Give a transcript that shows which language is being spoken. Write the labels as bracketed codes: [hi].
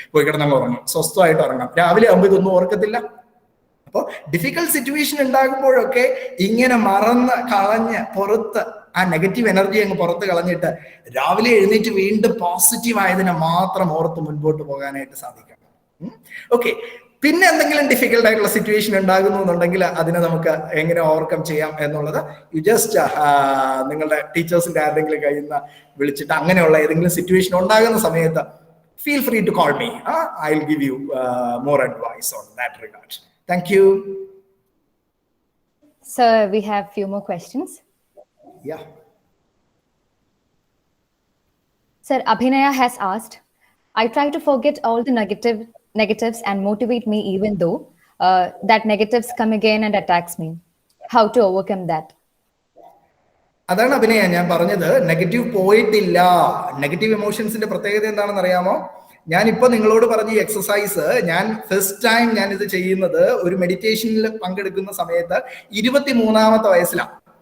[ml] പോയി കിടന്നങ്ങ് ഉറങ്ങും, സ്വസ്ഥമായിട്ട് ഉറങ്ങാം. രാവിലെ ആകുമ്പോൾ ഇതൊന്നും ഓർക്കത്തില്ല. അപ്പോൾ ഡിഫിക്കൽട്ട് സിറ്റുവേഷൻ ഉണ്ടാകുമ്പോഴൊക്കെ ഇങ്ങനെ മറന്ന് കളഞ്ഞ് പുറത്ത് ആ നെഗറ്റീവ് എനർജി അങ്ങ് പുറത്ത് കളഞ്ഞിട്ട് രാവിലെ എഴുന്നേറ്റ് വീണ്ടും പോസിറ്റീവ് ആയതിനെ മാത്രം ഓർത്ത് മുൻപോട്ട് പോകാനായിട്ട് സാധിക്കണം. ഓക്കെ, പിന്നെ എന്തെങ്കിലും ഡിഫിക്കൽട്ട് ആയിട്ടുള്ള സിറ്റുവേഷൻ ഉണ്ടാകുന്നു എന്നുണ്ടെങ്കിൽ അതിനെ നമുക്ക് എങ്ങനെ ഓവർകം ചെയ്യാം എന്നുള്ളത് യു ജസ്റ്റ് നിങ്ങളുടെ ടീച്ചേഴ്സിന്റെ ആരുടെങ്കിലും കയ്യിൽ നിന്ന് വിളിച്ചിട്ട് അങ്ങനെയുള്ള ഏതെങ്കിലും സിറ്റുവേഷൻ ഉണ്ടാകുന്ന സമയത്ത് [en] feel free to call me. I'll give you more advice on that regard. Thank you. Sir, we have few more questions. Yeah. Sir, Abhinaya has asked, I try to forget all the negatives and motivate me even though that negatives come again and attacks me. How to overcome that? [ml] അതാണ് അഭിനയ ഞാൻ പറഞ്ഞത്, negative പോയിട്ടില്ല. Negative ഇമോഷൻസിന്റെ പ്രത്യേകത എന്താണെന്ന് അറിയാമോ? ഞാനിപ്പോ നിങ്ങളോട് പറഞ്ഞ ഈ എക്സസൈസ് ഞാൻ ഫസ്റ്റ് ടൈം ഞാൻ ഇത് ചെയ്യുന്നത് ഒരു മെഡിറ്റേഷനിൽ പങ്കെടുക്കുന്ന സമയത്ത് 23-ാമത്തെ വയസ്സിലാണ്.